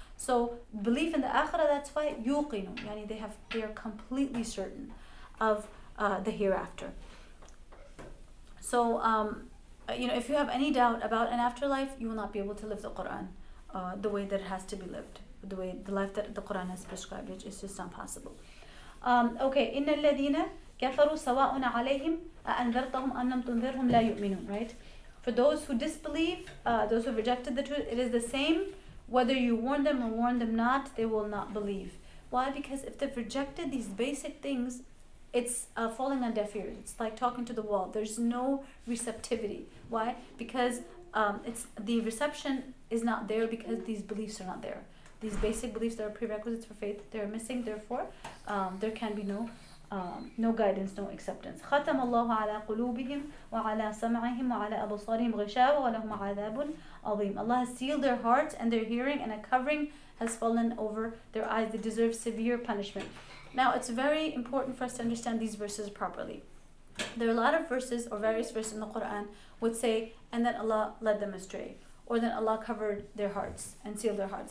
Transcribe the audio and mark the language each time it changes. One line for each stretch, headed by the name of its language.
English: So belief in the akhirah, that's why yuqinu, they are completely certain of the hereafter. So if you have any doubt about an afterlife, you will not be able to live the Qur'an the way that it has to be lived, the life that the Qur'an has prescribed. It's just not possible. Okay,
Arabic: إِنَّ الَّذِينَ كَفَرُوا سَوَاءٌ عَلَيْهِمْ أَأَنذَرْتَهُمْ أَمْ لَمْ تُنذِرْهُمْ لَا يُؤْمِنُونَ,
English: right? For those who disbelieve, those who have rejected the truth, it is the same whether you warn them or warn them not, they will not believe. Why? Because if they've rejected these basic things, it's falling on deaf ears. It's like talking to the wall. There's no receptivity. Why? Because it's the reception is not there because these beliefs are not there. These basic beliefs that are prerequisites for faith, they're missing. Therefore, there can be no guidance, no acceptance.
Arabic: ختم الله على قلوبهم وعلى سمعهم وعلى أبصارهم غشاوة ولهم عذاب عظيم.
English: Allah has sealed their hearts and their hearing, and a covering has fallen over their eyes. They deserve severe punishment. Now, it's very important for us to understand these verses properly. There are a lot of verses or various verses in the Qur'an would say, and then Allah led them astray, or then Allah covered their hearts and sealed their hearts.